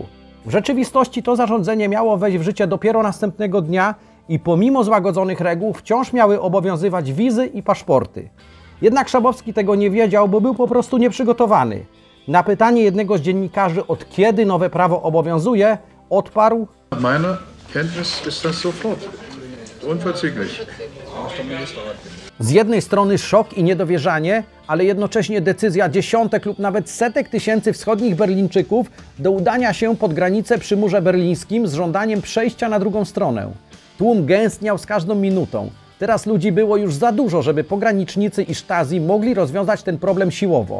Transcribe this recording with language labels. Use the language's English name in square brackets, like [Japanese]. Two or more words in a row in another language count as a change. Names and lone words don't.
[Polish] W rzeczywistości to zarządzenie miało wejść w życie dopiero następnego dnia i pomimo złagodzonych reguł wciąż miały obowiązywać wizy i paszporty. Jednak Schabowski tego nie wiedział, bo był po prostu nieprzygotowany. Na pytanie jednego z dziennikarzy, od kiedy nowe prawo obowiązuje, odparł: [German] Meiner Kenntnis ist das sofort. Unverzüglich. [Polish] Z jednej strony szok i niedowierzanie, ale jednocześnie decyzja dziesiątek lub nawet setek tysięcy wschodnich Berlińczyków do udania się pod granicę przy murze berlińskim z żądaniem przejścia na drugą stronę. Tłum gęstniał z każdą minutą. Teraz ludzi było już za dużo, żeby pogranicznicy i Stasi mogli rozwiązać ten problem siłowo.